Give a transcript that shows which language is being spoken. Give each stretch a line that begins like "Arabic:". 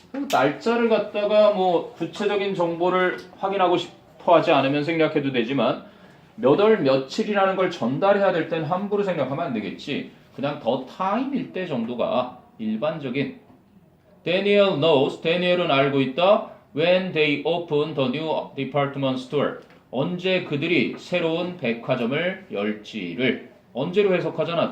Korean: 날짜를 갖다가 뭐 구체적인 정보를 확인하고 싶어 하지 않으면 생략해도 되지만 몇 월 며칠이라는 걸 전달해야 될 땐 함부로 생각하면 안 되겠지. 그냥 the time일 때 정도가 일반적인
English: Daniel knows.
Korean: Daniel은 알고 있다.
English: When they open the new department store.
Korean: 언제 그들이 새로운 백화점을 열지를 언제로 해석하잖아.